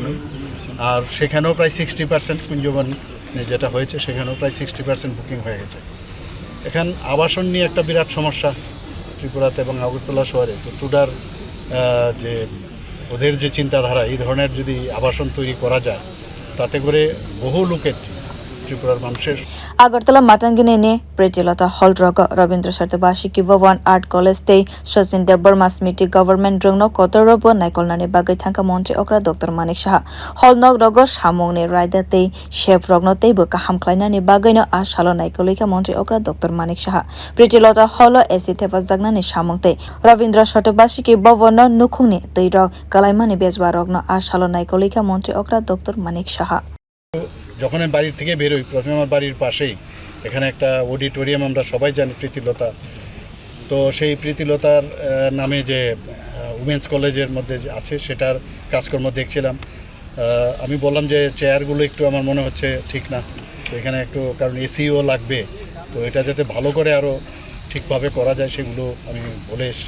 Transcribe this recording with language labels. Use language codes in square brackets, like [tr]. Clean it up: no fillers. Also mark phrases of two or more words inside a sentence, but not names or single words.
[bn] আর সেখানেও প্রায় 60% কুঞ্জবন যেটা হয়েছে সেখানেও প্রায় 60% বুকিং হয়ে গেছে। এখান আবাসন নিয়ে একটা বিরাট সমস্যা ত্রিপুরাতে এবং আগরতলা শহরে। তো টুডার যে ওদের যে চিন্তাধারা, এই ধরনের যদি আবাসন তৈরি করা যায় তাতে করে বহু লোকের ত্রিপুরার মানুষের [trp] Agartala matangine ne Pretilata Hall Rogo Rabindra Sartabashiki Vovan Art College tei Sachin Debarma Smiti Government Rogno Kotorobo naikulna ni bagai thangkha montri okra Dr. Manik Saha Hall nog rogo samung ni raida tei chef rogno tei bo kaham khlaina ni bagai no a salo naikulika montri okra Dr. Manik Saha Pretilata Hall o AC thepa jagna ni samung tei Rabindra Sartabashiki Vovan no nukhungni tei rog kalaimani bezwa rogno a salo naikulika montri okra Dr. Manik Saha [bn] যখন আমি বাড়ির থেকে বেরোই, প্রথমে আমার বাড়ির পাশেই এখানে একটা অডিটোরিয়াম আমরা সবাই জানি প্রীতিলতা। তো সেই প্রীতিলতার নামে যে উমেন্স কলেজের মধ্যে আছে সেটার কাজকর্ম দেখছিলাম। আমি বললাম যে চেয়ারগুলো একটু আমার মনে হচ্ছে ঠিক না, তো এখানে একটু, কারণ এসিও লাগবে, তো এটা যাতে ভালো করে আরও ঠিকভাবে করা যায় সেগুলো আমি বলে এসেছি।